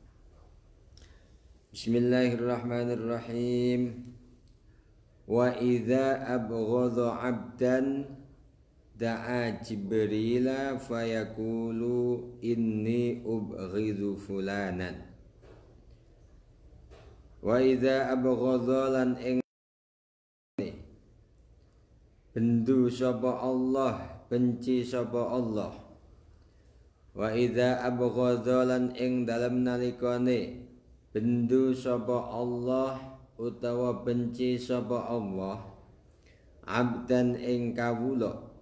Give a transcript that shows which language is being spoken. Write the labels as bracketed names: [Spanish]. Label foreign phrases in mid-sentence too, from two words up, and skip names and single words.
[Arabic] بسم الله الرحمن الرحيم. وإذا أبغض عبدا دعا جبريل فيقول إني أبغض فلانا. وإذا أبغض [Javanese] lan bendu sapa Allah, benci sapa Allah. [Arabic] وإذا أبغض [Javanese] lan ing dalem nalikane bendu sapa Allah utawa benci sapa Allah abdan ing kawula,